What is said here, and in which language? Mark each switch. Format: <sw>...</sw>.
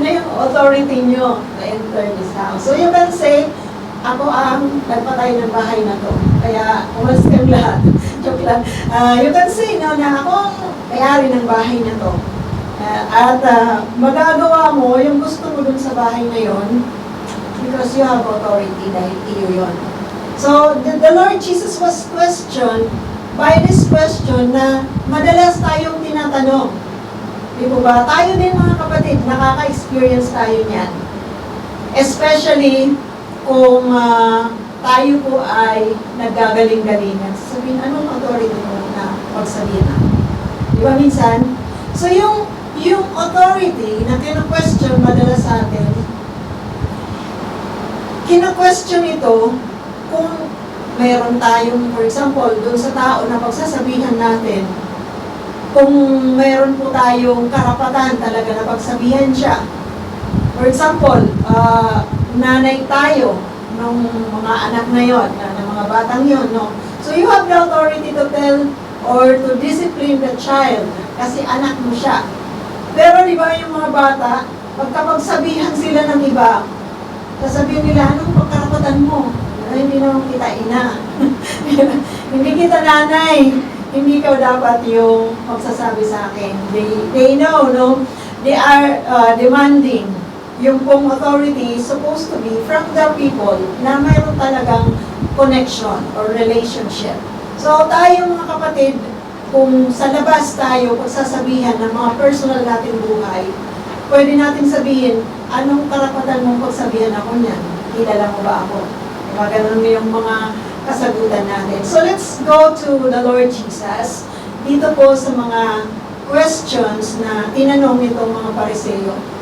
<tl>Ano yung authority nyo</tl> <en>to enter this house? So you can say,</en> <tl>ako ang nagpatay ng bahay na to. Kaya, umalis kang lahat. Joke lang.</tl> <en>You can say, no,</en> <tl>na ako ang may-ari ng bahay na to. At magagawa mo yung gusto mo dun sa bahay na yon</tl> <en>because you have authority</en> <tl>dahil iyo yun.</tl> <en>So, the Lord Jesus was questioned by this question</en> <tl>na madalas tayong tinatanong. Di po ba? Tayo din mga kapatid, nakaka-experience tayo niyan. Especially kung tayo po ay naggagaling-galingan. Sabihin, anong authority mo na pagsabihin na? Di ba minsan? So yung authority na kina-question madalas sa atin, kina-question ito kung mayroon tayong, for example, doon sa tao na pagsasabihan natin, kung mayroon po tayong karapatan talaga na pagsabihan siya. For example, nanay tayo ng mga anak na yon, ng mga batang yon, no?</tl> <en>So you have the authority to tell or to discipline the child</en> <tl>kasi anak mo siya. Pero di ba yung mga bata, pagkapagsabihan sila ng iba, sasabihin nila, anong pagkarapatan mo? Ay, hindi naman kita ina. Hindi kita nanay. Hindi ka dapat yung magsasabi sa akin.</tl> <en>They know, no? They are demanding.</en> <tl>Yung pong authority</tl> <en>is supposed to be from the people</en> <tl>na mayroon talagang connection or relationship. So tayo mga kapatid, kung sa labas tayo pagsasabihan ng mga personal nating buhay, pwede natin sabihin, anong karapatan mong pagsabihan ako niyan? Kilala mo ba ako? Ganun yung mga kasagutan natin.</tl> <en>So let's go to the Lord Jesus.</en> <tl>Dito po sa mga questions na tinanong nitong mga Pariseo.</tl>